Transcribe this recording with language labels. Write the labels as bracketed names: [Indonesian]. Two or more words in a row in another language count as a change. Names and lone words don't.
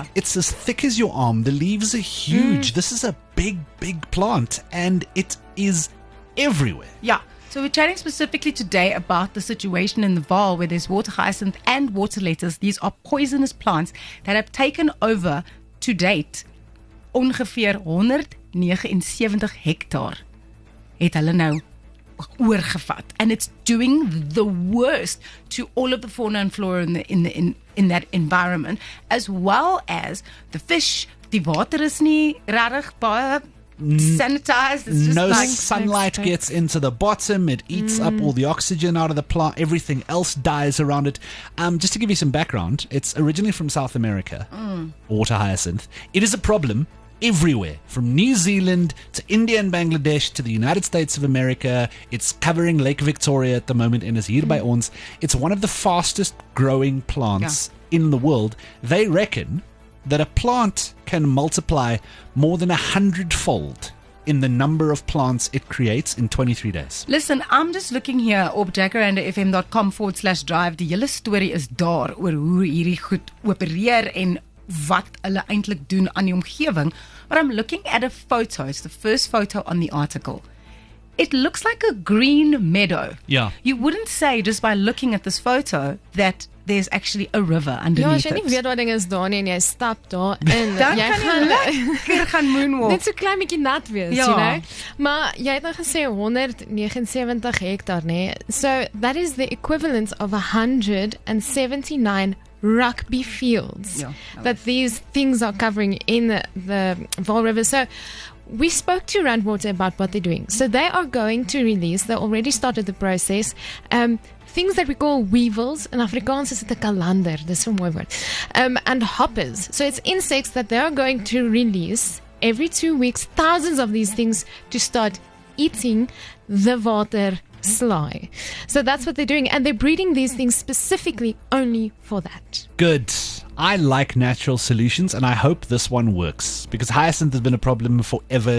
[English] It's as thick as your arm. The leaves are huge. This is a big, big plant, and it is everywhere. Yeah. So we're chatting specifically today about the situation in the Vaal where there's water hyacinth and water lettuce. These are poisonous plants that have taken over, to date, [Afrikaans] ongeveer 179 hektaar het hulle nou oorgevat, [English] and it's doing the worst to all of the fauna and flora in that environment, as well as the fish. [Afrikaans] Die water is nie regtig baie sanitized. [English] It's just no like sunlight gets into the bottom. It eats up all the oxygen out of the plant. Everything else dies around it. Just to give you some background, it's originally from South America, water hyacinth. It is a problem everywhere, from New Zealand to India and Bangladesh to the United States of America. It's covering Lake Victoria at the moment and is [Afrikaans] hier by ons. [English] It's one of the fastest growing plants in the world. They reckon that a plant can multiply more than 100-fold in the number of plants it creates in 23 days. Listen, I'm just looking here op jacarandafm.com/drive. [Afrikaans] Die hele storie is daar oor hoe hierdie goed opereer en wat hulle eintlik doen aan die omgewing. [English] But I'm looking at a photo. It's the first photo on the article. It looks like a green meadow. Yeah. You wouldn't say just by looking at this photo that there's actually a river underneath [Afrikaans] as jy nie [English] it. [Afrikaans] weet wat ding is daar nie en jy stap daar in, Dan kan jy lekker gaan moonwalk. net so klein bietjie nat wees, Ja. [English] you know. [Afrikaans] Maar jy het nou gesê 179 hektaar, nee. [English] So that is the equivalent of 179 rugby fields that these things are covering in the Vaal River. So we spoke to Randwater about what they're doing. So they are going to release, they already started the process, things that we call weevils. [Afrikaans] In Afrikaans is it 'n kalander, dis so 'n mooi woord. [English] And hoppers. So it's insects that they are going to release every 2 weeks, thousands of these things to start eating the water sly. So that's what they're doing, and they're breeding these things specifically only for that. Good. I like natural solutions, and I hope this one works, because hyacinth has been a problem forever.